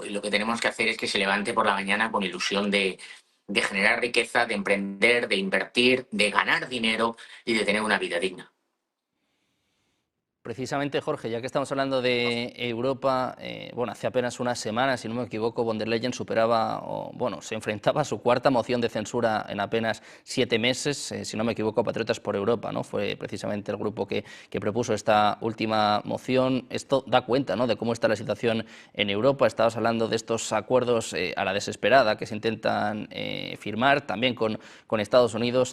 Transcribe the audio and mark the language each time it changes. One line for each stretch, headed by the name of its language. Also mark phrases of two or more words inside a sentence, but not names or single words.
Spanish: Y lo que tenemos que hacer es que se levante por la mañana con ilusión de generar riqueza, de emprender, de invertir, de ganar dinero y de tener una vida digna. Precisamente, Jorge, ya que estamos hablando de Europa, bueno, hace apenas unas semanas, si no me equivoco, von der Leyen superaba, o, bueno, se enfrentaba a su cuarta moción de censura en apenas 7 meses, si no me equivoco, Patriotas por Europa, ¿no? Fue precisamente el grupo que propuso esta última moción. Esto da cuenta, ¿no?, de cómo está la situación en Europa. Estabas hablando de estos acuerdos a la desesperada que se intentan firmar, también con Estados Unidos.